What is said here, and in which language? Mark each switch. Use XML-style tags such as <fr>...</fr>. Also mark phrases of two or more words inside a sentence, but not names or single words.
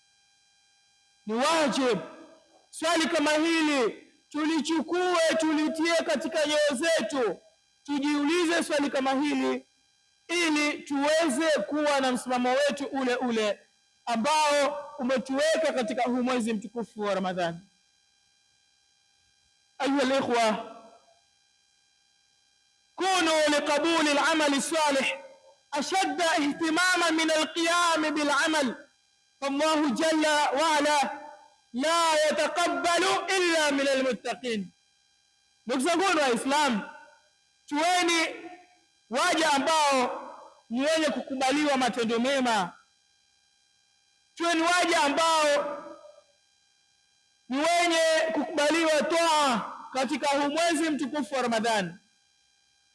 <sw>Ni wajibu swali kama hili tulichukue, tulitie katika nyoyo zetu, tujiulize swali kama hili ili tuweze kuwa na msimamo wetu ule ule ambao umetuweka katika huu mwezi mtukufu wa Ramadhani.</sw> <ar>أيها الإخوة، كونوا لقبول العمل الصالح أشد اهتماما من القيام بالعمل، فالله جل وعلا لا يتقبل إلا من المتقين.</ar> <sw>Ndugu zangu wa Islam, tuweni waja ambao ni wenye kukubaliwa matendo mema. Tuweni waja ambao ni wenye kukubaliwa toa katika huu mwezi mtukufu wa Ramadhani.</sw>